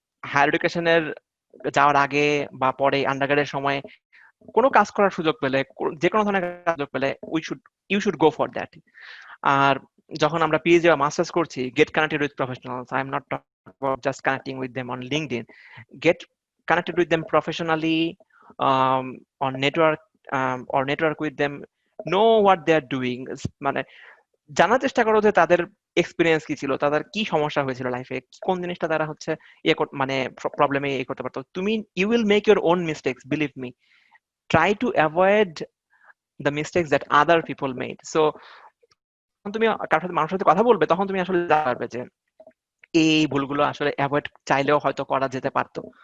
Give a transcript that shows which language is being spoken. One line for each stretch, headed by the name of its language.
Bangla: Higher এডুকেশনের যাওয়ার আগে বা পরে আন্ডারগ্রেডের সময় কোনো কাজ করার সুযোগ পেলে, যে কোনো ধরনের সুযোগ পেলে,
English: You should go for that.
Bangla: আর যখন আমরা পিএইচডি বা মাস্টার্স করছি,
English: Get connected with professionals. I am not talking about just connecting with them on LinkedIn. Get connected with them professionally, on network, or network with them, know what they are doing।
Bangla: মানে জানার চেষ্টা করো যে তাদের experience কি ছিল, তাদের কি সমস্যা হয়েছিল লাইফে, কোন জিনিসটা তারা হচ্ছে মানে প্রবলেমে করতে পারতো।
English: তুমি you will make your own mistakes, believe me. Try to avoid the mistakes that other people made.
Bangla: So তুমি কারোর সাথে মানুষের সাথে কথা বলবে, তখন তুমি আসলে জানতে পারবে যে এই ভুলগুলো আসলে অ্যাভয়েড চাইলেও হয়তো করা যেতে পারতো।